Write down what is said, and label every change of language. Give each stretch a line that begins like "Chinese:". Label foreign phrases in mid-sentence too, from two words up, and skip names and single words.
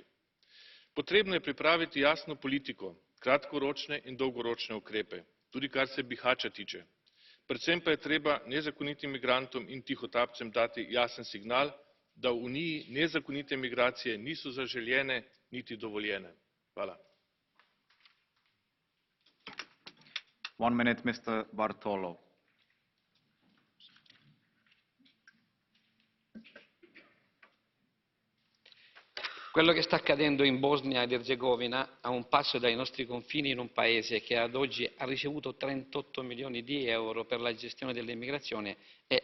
Slovenian: Potrebno je pripraviti jasno politiko, kratkoročne in dolgoročne ukrepe, tudi kar se Bihaća tiče. Predvsem pa je treba nezakonitim migrantom in tihotapcem dati jasen signal, da v Uniji nezakonite migracije niso zaželjene niti dovoljene. Hvala.
English: 1 minute, Mr. Bartolo.
Italian: Quello che sta accadendo in Bosnia ed Erzegovina, a un passo dai nostri confini, in un paese che ad oggi ha ricevuto 38 milioni di euro per la gestione dell'immigrazione, è